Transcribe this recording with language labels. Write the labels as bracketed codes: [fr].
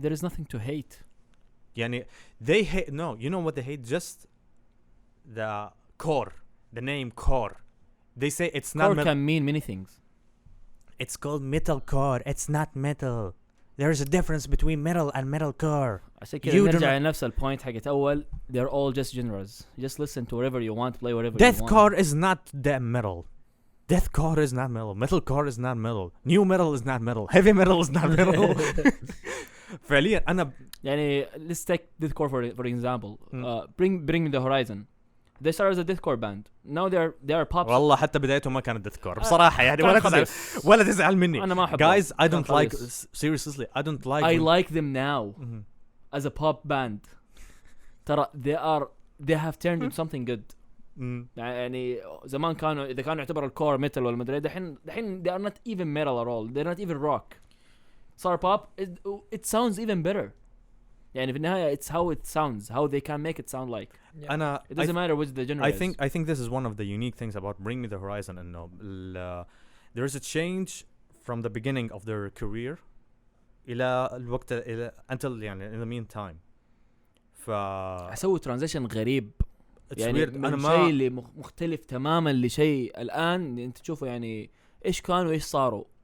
[en] There is nothing to hate. They hate. No, you know what they hate? Just the core, the name core. They say it's not. Core can mean many things. It's called metalcore. It's not metal. There is a difference between metal and metalcore. [ar] عشان كده نرجع لنفس البوينت حقت أول. [en] They're all just genres. Just listen to whatever you want, play whatever you want. Deathcore is not metal. Deathcore is not metal. Metalcore is not metal. New metal is not metal. Heavy metal is not metal. [ar] فعليا أنا [en] let's take deathcore for example. Bring Me the Horizon. they started as a deathcore band. Now they are pop. [ar] والله حتى بدايتهم ما كانت ديثكور بصراحة يعني ولا تزعل مني. أنا ما أحبهم. [en] Guys, I don't like seriously. I don't like. I like them now as a pop band. [ar] ترى [en] they have turned into something good. [ar] يعني زمان كانوا إذا كانوا يعتبروا الكور ميتال ولا مدري دحين [en] they are not even metal at all. They're not even rock. [ar] صار [en] pop. It sounds even better. [ar] يعني في النهاية [en] it's how it sounds, how they can make it sound like. It doesn't matter which the genre is. I think this is one of the unique things about Bring Me the Horizon. [ar] إنه [en] there is a change from the beginning of their career [ar] إلى الوقت إلى [en] until [ar] يعني [en] in the meantime. [ar] أسوي [en] transition [ar] غريب. يعني [en] weird. [ar] من شيء اللي مختلف تماما لشيء الآن أنت تشوفه يعني إيش كانوا إيش صاروا.